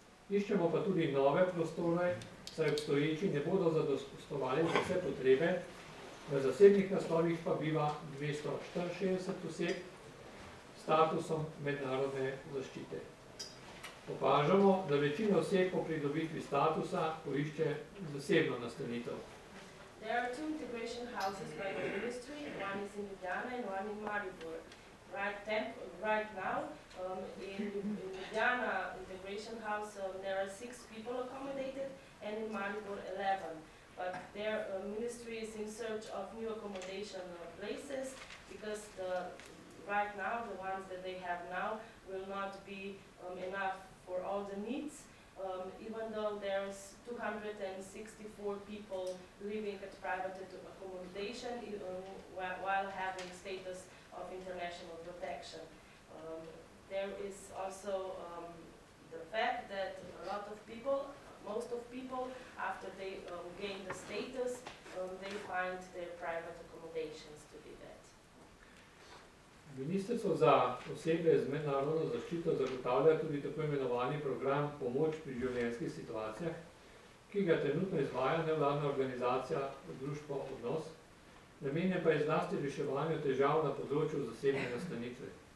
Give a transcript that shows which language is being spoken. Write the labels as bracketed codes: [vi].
[sl] Iščemo pa tudi nove prostore, saj obstoječi ne bodo zadostovali za vse potrebe, v zasebnih naslovih pa biva 264 oseb s statusom mednarodne zaščite. Opažamo, da večina oseb po pridobitvi statusa poišče zasebno nastanitev. [en] There are 2 integration houses by the ministry, one is in Ljubljana and one in Maribor. Right now, in Ljubljana integration house, there are 6 people accommodated, and in Maribor 11. But their ministry is in search of new accommodation places, because right now, the ones that they have now will not be enough for all the needs. Even though there's 264 people living at private accommodation while having status of international protection. There is also the fact that a lot of people, most of people, after they gain the status, they find their private accommodations to be that. [sl] Ministrstvo za osebe z mednarodno zaščito zagotavlja tudi tako imenovani program Pomoč pri življenjskih situacijah, ki ga trenutno izvaja nevladna organizacija Društvo Odnos, namenjen pa je zlasti reševanju težav na področju zasebne nastanitve.